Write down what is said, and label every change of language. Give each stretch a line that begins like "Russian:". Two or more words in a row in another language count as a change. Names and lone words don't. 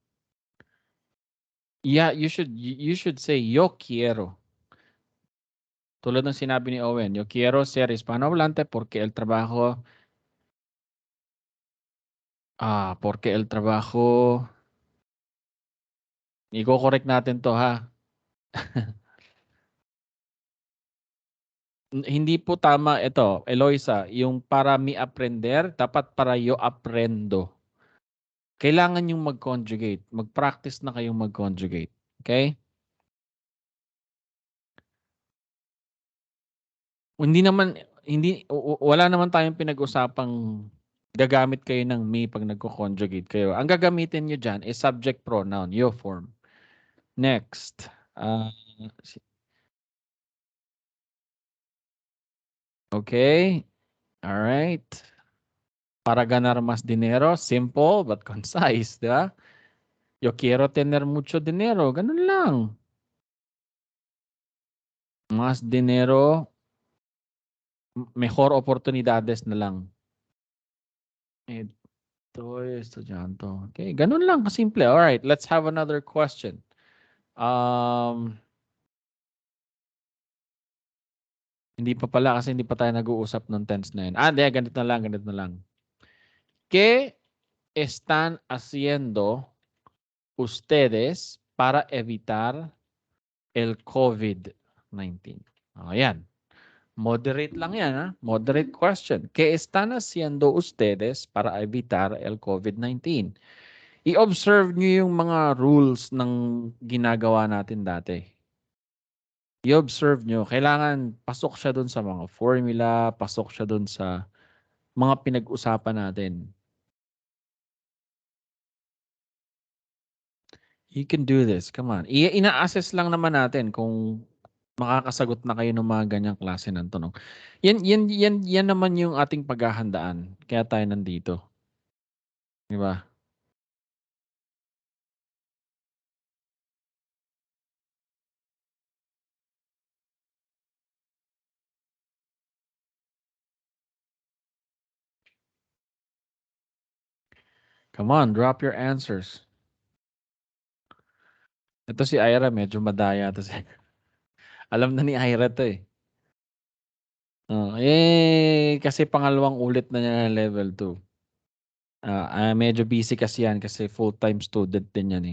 English: Yeah, you should say
Spanish: yo quiero.
Filipino: Tulad ng sinabi ni Owen,
Spanish: yo quiero ser hispanohablante porque el trabajo,
Filipino: i-correct natin to ha. Hindi po tama ito, Eloisa, yung
Spanish: para mi aprender, dapat para yo aprendo.
Filipino: Kailangan yung mag-conjugate. Mag-practice na kayong mag-conjugate.
English: Okay?
Filipino: Wala naman tayong pinag-usapang gagamit kayo ng me pag nagko-conjugate kayo. Ang gagamitin nyo dyan is
English: subject pronoun, yo form.
Filipino: Next.
English: Okay. All right.
Spanish: Para ganar más dinero,
English: simple but concise,
Filipino: di ba?
Spanish: Yo quiero tener mucho dinero.
Filipino: Ganun lang.
Spanish: Más dinero, mejor oportunidades
Filipino: na lang.
Spanish: Estoy estudyando.
Filipino: Okay, ganun lang kasimple.
English: All right, let's have another question.
Filipino: Hindi pa pala kasi hindi pa tayo nag-uusap ng tense na yun. Hindi, ganito na lang, ganito na lang.
Spanish: ¿Qué están haciendo ustedes para evitar el COVID-19?
Filipino: Ayan. Moderate lang yan, ha?
English: Moderate question.
Spanish: ¿Qué están haciendo ustedes para evitar el COVID-19?
Filipino: I-observe nyo yung mga rules ng ginagawa natin dati. I-observe nyo. Kailangan pasok siya dun sa mga formula, pasok siya dun sa mga pinag-usapan natin.
English: You can do this. Come on.
Filipino: Ina-assess lang naman natin kung makakasagot na kayo ng mga ganyang klase ng tanong. Yan naman yung ating paghahandaan. Kaya tayo nandito. Di ba?
English: Come on, drop your answers.
Filipino: Ito si Ira, medyo madaya to si. Alam na ni Ira to eh. Kasi pangalawang ulit na niya ng level 2. Medyo busy kasi yan kasi
English: full-time student
Filipino: din yan eh.